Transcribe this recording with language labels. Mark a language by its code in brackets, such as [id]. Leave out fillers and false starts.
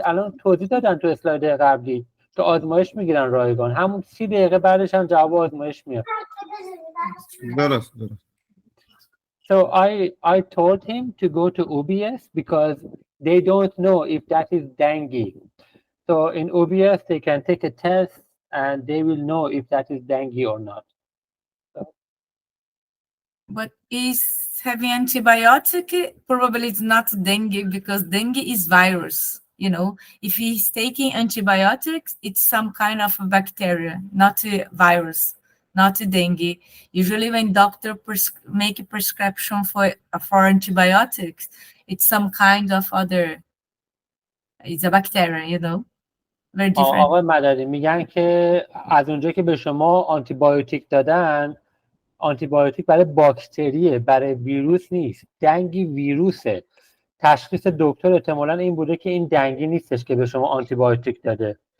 [fa] الان توضیح دادن تو اسلاید قبلی که آزمایش میگیرن رایگان، همون 30 دقیقه بعدش هم جواب آزمایش میاد. درست. [en] So I told him to go to OBS because they don't know if that is dengue. So in OBS they can take a test and they will know if that is dengue or not. But is having antibiotic probably it's not dengue, because dengue is virus. You know, if he's taking antibiotics, it's some kind of a bacteria, not a virus, not a dengue. Usually when doctor make a prescription for antibiotics, it's some kind of other, it's a bacteria, you know. Very different. [fa] آقای مددی میگن که از اونجا که به شما آنتیبیوتیک دادن، آنتیبیوتیک برای باکتریه، برای ویروس نیست. دنگی ویروسه. تشخیص دکتر احتمالاً این بوده که این دنگی نیستش که به شما آنتیبیوتیک داده.